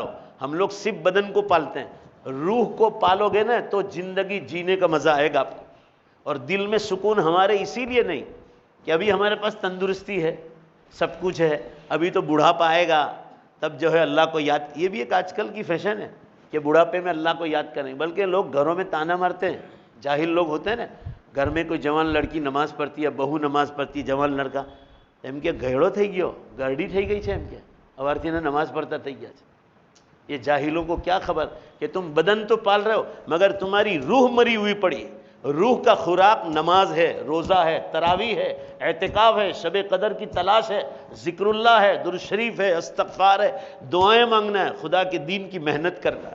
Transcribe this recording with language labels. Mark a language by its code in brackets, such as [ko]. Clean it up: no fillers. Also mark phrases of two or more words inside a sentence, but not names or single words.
[ur] ہم لوگ صرف بدن کو پالتے ہیں، روح کو پالو گے نا تو زندگی جینے کا مزہ آئے گا آپ کو، اور دل میں سکون ہمارے اسی لیے نہیں کہ ابھی ہمارے پاس تندرستی ہے، سب کچھ ہے، ابھی تو بڑھاپا آئے گا تب جو ہے اللہ کو یاد۔ یہ بھی ایک آج کل کی فیشن ہے کہ بڑھاپے میں اللہ کو یاد کریں، بلکہ لوگ گھروں میں تانا مارتے ہیں، جاہل لوگ ہوتے ہیں نا، گھر میں کوئی جوان لڑکی نماز پڑھتی ہے، بہو نماز پڑھتی ہے، جوان لڑکا [gu] એમ કે ગયડો થઈ ગયો، ગરડી થઈ ગઈ છે، એમ કે અવારથી નમાઝ પढ़ता થઈ ગયા છે۔ [ur] یہ جاہلوں کو کیا خبر کہ تم بدن تو پال رہے ہو مگر تمہاری روح مری ہوئی پڑی ہے۔ روح کا خوراک نماز ہے، روزہ ہے، تراویح ہے، اعتکاف ہے، شب قدر کی تلاش ہے، ذکر اللہ ہے، درود شریف ہے، استغفار ہے، دعائیں مانگنا ہے، خدا کے دین کی محنت کرنا ہے۔